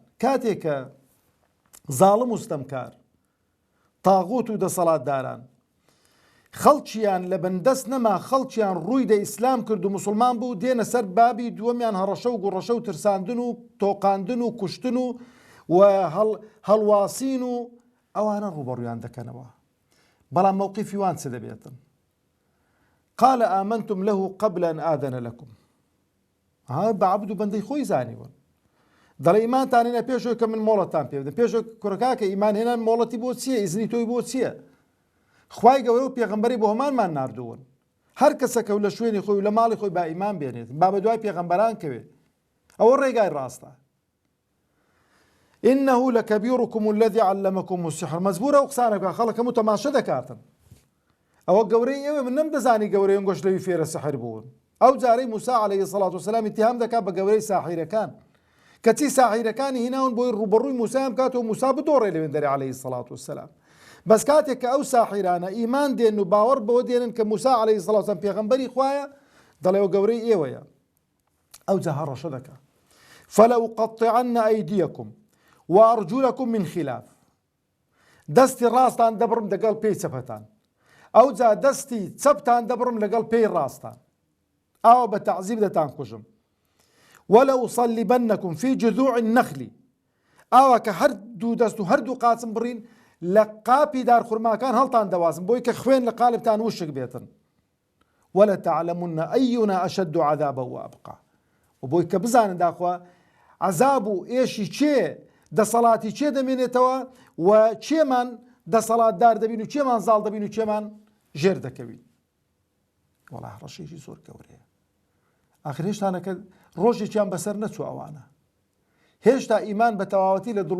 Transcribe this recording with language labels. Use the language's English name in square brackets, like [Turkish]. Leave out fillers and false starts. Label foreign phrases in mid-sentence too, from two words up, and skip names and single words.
[Central Kurdish] کاتێک کە زاڵم و ستەمکار تاغوت و دەسەڵاتداران خەڵکیان لە بەندەست نەما، خەڵکیان ڕووی دە ئیسلام کرد و موسڵمان بوو، دێنە سەر بابی دووەمیان هەڕەشە و گۆڕەشە و ترساندن و تۆقاندن و کوشتن و هەڵواسین و ئەوانە ڕوبەڕوویان دەکەنەوە. بەڵام مووقیفی وان چ دەبێتن؟ [Arabic] قال آمنتم له قبل أن آذن لكم. [Central Kurdish] بە عەبد و بەندەی خۆی زانیوە، دەڵێ ئیمانتانێنە پێشەوەی کە من مۆڵەتان پێ بدەم پێشەوە کوڕەکە کە ئیمان هێنان مۆڵەتی بۆ چییە ئیزنی تۆی بۆ چییە خوای گەورە و پێغەمبەری بۆ هەمانمان ناردوون هەر کەسەکە و لە شوێنی خۆی و لە ماڵی خۆی با ئیمان بێنێت با بە دوای پێغەمبەران کەوێت ئەوە ڕێگای ڕاستە [Arabic] إنه لكبيركم الذي علمكم السحر [Central Kurdish] مزبورە و قسانەکە خەڵک هەموو تەماشە دەکاتن ئەوە گەورەی ئێوە من نەمدەزانی گەورەی گۆشت لەوی فێرە سەحر بوون ئەو جارەی موسا [Arabic] عەلەیهی سەڵات وسەلام [Central Kurdish] ئیتیهام دەکات بە گەورەی ساحیرەکان کەچی ساحیرەکانی هیناون بۆی ڕوبەڕووی موسایان بکاتەوە موسا بدۆڕێ لەوێن دەرێ [Arabic] عەلەیهی سەڵات وسەلام [Central Kurdish] بەس کاتێک کە ئەو ساحیرانە ئیمان دێن و باوەڕ بەوە دێنن کە موسا [Arabic] عەلەیهی سەڵات وسەلام [Central Kurdish] پێغەمبەری خوایە دەڵێ ئەوە گەورەی ئێوەیە ئەو جا هەڕەشە دەکات [Arabic] فلأقطعن أيديكم وأرجلكم من خلاف [Central Kurdish] دەستی ڕاستان دەبڕم لەگەڵ پێی چەپەتان ئەو جا دەستی چەپتان دەبڕم لەگەڵ پێی ڕاستان ئاوە بە تەعزیب دەتان کوژم [Arabic] ولأصلبنكم في جذوع النخل [Central Kurdish] ئاوا کە هەردوو دەست و هەردوو قاچم بڕین لە قاپی دارخورماکان هەڵتان دەوازم بۆی کە خوێن لە قالبتان وشک بێتن [Arabic] ولتعلمن أينا أشد عذابا وأبقى [Central Kurdish] وبۆی کە بزانن داخوا عذاب و ئێشی چێ دەسەڵاتی چێ دەمێنێتەوە و چێمان دەسەڵاتدار دەبین و چێمان زاڵ دەبین و چێمان ژێر دەکەوین وەڵا ڕەشێکی زۆر گەورەیە ئاخر هێشتانەکە ڕۆژێکیان بەسەر نەچوو ئەوانە هێشتا ئیمان بە تەواوەتی لە دڵ